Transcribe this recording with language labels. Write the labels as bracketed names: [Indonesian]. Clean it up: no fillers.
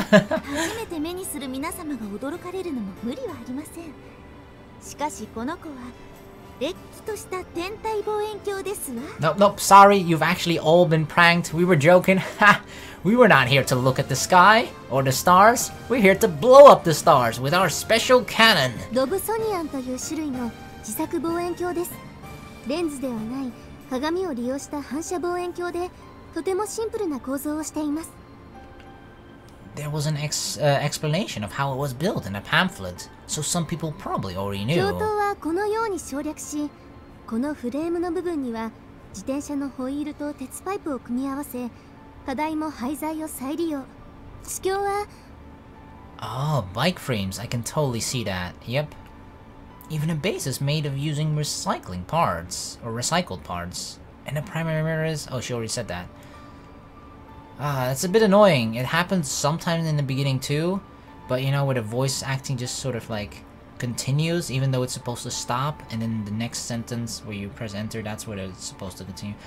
[Japanese] 初めて目にする皆様が驚かれるのも無理はありません。しかしこの子はれっきとした天体望遠鏡ですわ。 [English] Nope, sorry, you've actually all been pranked. We were joking. Ha! We were not here to look at the sky or the stars. We're here to blow up the stars with our special cannon. [Japanese] ロブソニアンという種類の自作望遠鏡です。レンズではない鏡を利用した反射望遠鏡でとてもシンプルな構造をしています。 [English] there was an explanation of how it was built in a pamphlet, so some people probably already [Japanese] 教 [English] knew. [Japanese] 頭はこのように省略し、このフレームの部分には自転車のホイールと鉄パイプを組み合わせ、課題も廃材を再利用。地球は [English] Oh, bike frames, I can totally see that, yep. Even a base is made of using recycling parts, or recycled parts. And the primary mirror is... oh, she already said that. It's a bit annoying. It happens sometimes in the beginning too, but you know, where the voice acting just sort of like continues, even though it's supposed to stop, and then the next sentence where you press enter, that's where it's supposed to continue.